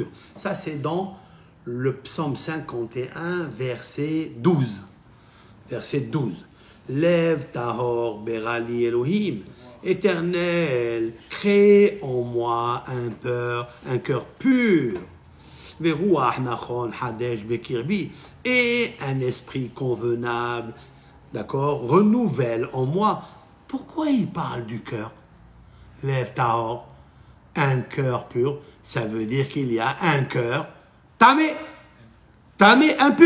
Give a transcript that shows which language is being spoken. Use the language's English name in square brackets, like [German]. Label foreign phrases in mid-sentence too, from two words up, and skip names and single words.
[French] Ça, c'est dans le psaume 51, verset 12. Verset 12. [Hebrew] לב טהור ברא לי אלוהים, [French] Éternel, crée en moi un cœur pur. [Hebrew] ורוח נכון חדש בקרבי, [French] et un esprit convenable, d'accord, renouvelle en moi. Pourquoi il parle du cœur? [Hebrew] לב טהור, [French] un cœur pur, ça veut dire qu'il y a un cœur tamé, impur.